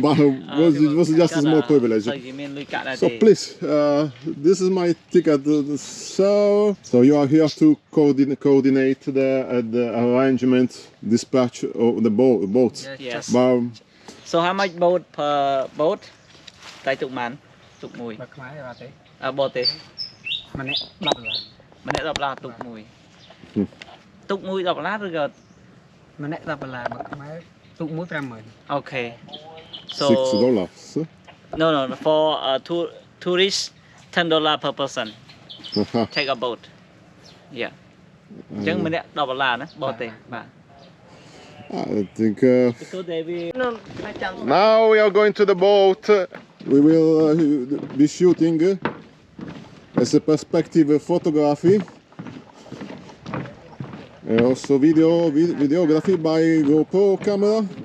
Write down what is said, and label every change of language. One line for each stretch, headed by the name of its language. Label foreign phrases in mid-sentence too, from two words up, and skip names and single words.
English: But it was just a small privilege. So please, this is my ticket. So you are here to coordinate the arrangement, dispatch of the boats. Yes. So how much boat per boat?
Khmer: តែទុកបានទុកមួយបើខ្មែរអត់ទេបត់ទេម្នាក់$10ម្នាក់$10ទុកមួយទុកមួយ$10ឬក៏ម្នាក់$10បើខ្មែរទុកមួយ50000
English: Okay, so $6 no for tourists $10 per person. Take a boat. Yeah,
Khmer: អញ្ចឹងម្នាក់$10ណាបត់ទេបាទ
English: I think now we are going to the boat. We will be shooting as a perspective photography, and also videography by GoPro camera.